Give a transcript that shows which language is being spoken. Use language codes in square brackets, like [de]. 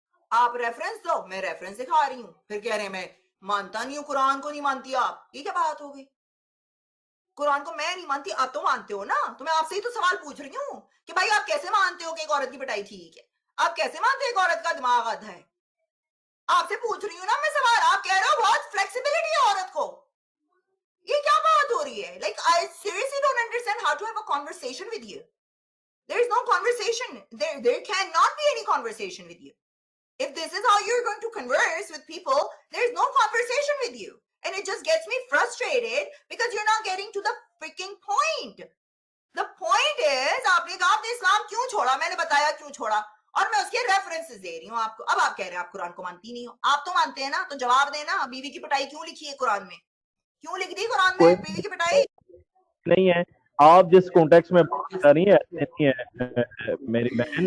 [ur] آپ ریفرنس دو, میں ریفرنس دکھا رہی ہوں, پھر کہہ رہے ہیں میں مانتا نہیں ہوں قرآن کو, نہیں مانتی آپ, یہ کیا بات ہو گئی؟ قرآن کو میں نہیں مانتی, آپ تو مانتے ہو نا, تو میں آپ سے ہی تو سوال پوچھ رہی ہوں کہ بھائی آپ کیسے مانتے ہو کہ ایک عورت کی پٹائی ٹھیک ہے, آپ کیسے مانتے ہو ایک عورت کا دماغ آدھا ہے؟ آپ سے پوچھ رہی ہوں نا میں سوال, آپ کہہ رہے ہو بہت فلیکسیبلٹی ہے عورت کو, یہ کیا بات ہو رہی ہے؟ [en] Like I seriously don't understand how to have a conversation with you. There is no conversation. There cannot be any conversation with you. If this is how you're going to converse with people, there is no conversation with you. And it just gets me frustrated because you're not getting to the freaking point. The point is, [ur] آپ نے کہا آپ نے اسلام کیوں چھوڑا, میں نے بتایا کیوں چھوڑا, اور میں اس کے ریفرنسز دے رہی ہوں آپ کو. اب آپ کہہ رہے ہیں آپ قرآن کو مانتی نہیں ہو, آپ تو مانتے ہیں نا, تو جواب دینا, بیوی کی پٹائی کیوں لکھی ہے قرآن میں, کیوں لکھ دی قرآن میں کوئی بیوی کی پٹائی؟ نہیں ہے. آپ جس کانٹیکس میں بات کر رہی ہیں ایسے نہیں ہے میری بہن.